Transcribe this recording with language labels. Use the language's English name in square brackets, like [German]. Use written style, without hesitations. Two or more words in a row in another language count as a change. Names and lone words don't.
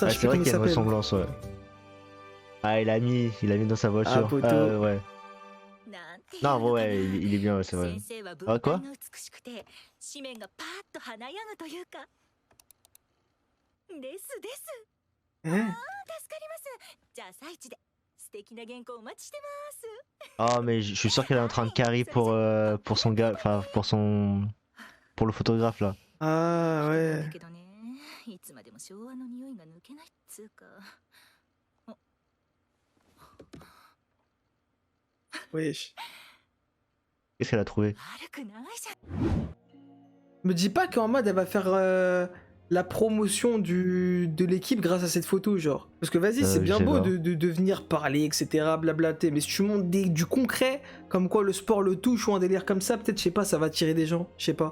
[French] Ouais, je sais c'est plus vrai comment il qu'il y a une s'appelle. ressemblance, ouais. Ah, il a mis dans sa voiture. poteau. Ouais. [Japanese] なんていう [French] Non, [Japanese] の [French] en [Japanese] か [French] vrai, [Japanese] な。 [French] ouais, il est bien, ouais, c'est vrai. [Japanese] 先生は [French] Ah, [Japanese] 文 [French] quoi? [Japanese] 体が美しくて紙面がパーッと華やぐというか。ですです。 [French] Hein? [Japanese] 助かります。じゃあ最地で素敵な原稿お待ちしてます。 [French] Ah, mais je suis sûr qu'elle est en train de carry pour son gars, enfin, pour le photographe, là. Ah [Japanese] だ [French] ouais. [Japanese] けどね、いつまでも昭和の匂いが抜けないっつうか。 [French] Wesh. Qu'est-ce qu'elle a trouvé? [Japanese] 悪くないじゃん。 [French] Me dis pas qu'en mode elle va faire la promotion de l'équipe grâce à cette photo, genre. Parce que vas-y, c'est Je bien sais beau pas. de venir parler, etc., blablater, mais si tu montres du concret, comme quoi le sport le touche ou un délire comme ça, peut-être, je sais pas, ça va attirer des gens, je sais pas.